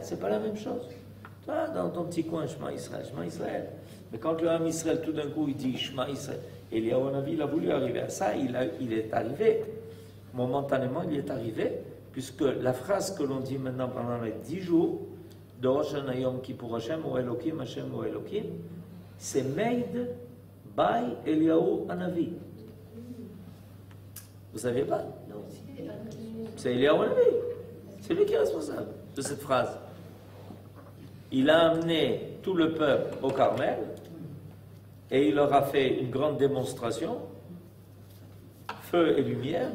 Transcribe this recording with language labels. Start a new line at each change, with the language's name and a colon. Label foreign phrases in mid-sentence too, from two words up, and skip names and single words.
French: C'est pas la même chose. Toi, dans ton petit coin,
Hebrew: שמע ישראל, שמע ישראל.
French: Mais quand le Ham Israël, tout d'un coup, il dit
Hebrew: שמע ישראל,
French: Eliyahu Hanavi, il a voulu arriver à ça, il est arrivé. Momentanément, il est arrivé, puisque la phrase que l'on dit maintenant pendant les 10 jours, de Rosh Hashanah Yom Kippur
Hebrew: השם הוא האלוקים, השם הוא האלוקים,
French: c'est
English: made by
French: Eliyahu Hanavi. Vous saviez pas? Non. C'est Eliyahu Hanavi. C'est lui qui est responsable de cette phrase. Il a amené tout le peuple au Carmel et il leur a fait une grande démonstration, feu et lumière.